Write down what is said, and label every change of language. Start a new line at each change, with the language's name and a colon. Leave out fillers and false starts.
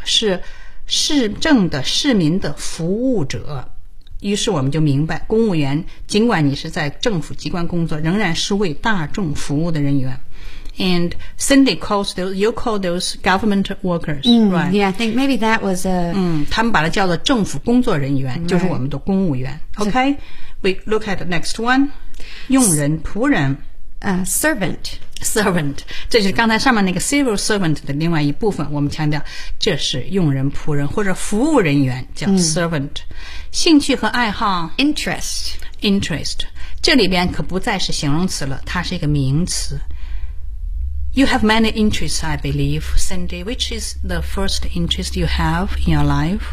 Chinese: 是市政的市民的服务者。于是我们就明白，公务员尽管你是在政府机关工作，仍然是为大众服务的人员。
English: And Cindy calls those, you call those government workers, right? Yeah, I think maybe that was a.
Chinese: 他们把它叫做政府工作人员，就是我们的公务员。
English: Okay, we look at the next one.
Chinese: 佣人、仆人。
English: Servant.
Chinese: Servant. 这就是刚才上面那个 civil servant 的另外一部分。我们强调，这是佣人、仆人或者服务人员，叫 servant。兴趣和爱好。
English: Interest. Interest.
Chinese: 这里边可不再是形容词了，它是一个名词。
English: You have many interests, I believe, Cindy. Which is the first interest you have in your life?